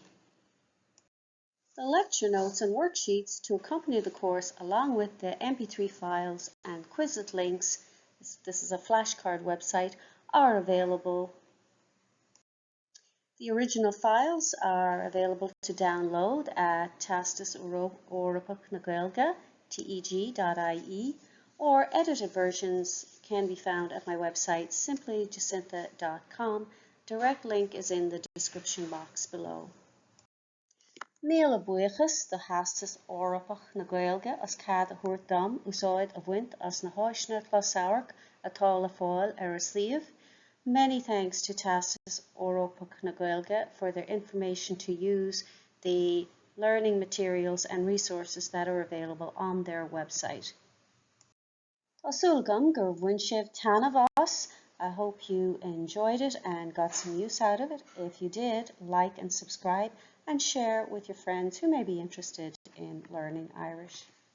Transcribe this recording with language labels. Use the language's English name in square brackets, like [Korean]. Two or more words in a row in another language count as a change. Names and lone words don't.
[English] The lecture notes and worksheets to accompany the course, along with the MP3 files and Quizlet links, this is a flashcard website, are available. The original files are available to download at Theastas Eorpach na Gaeilge, teg.ie, or edited versions can be found at my website, simplyjacintha.com. Direct link is in the description box below. [Irish] Míle buíochas do Theastas Eorpach na Gaeilge as cead a thabhairt dom úsáid a bhaint as na háiseanna closamhairc atá le fáil ar a suíomh. [English] Many thanks to Theastas Eorpach na Gaeilge for their information to use, the learning materials and resources that are available on their website. [Irish] Tásúlgam gur bhain sibh tanamh as. [English] I hope you enjoyed it and got some use out of it. If you did, like and subscribe and share with your friends who may be interested in learning Irish.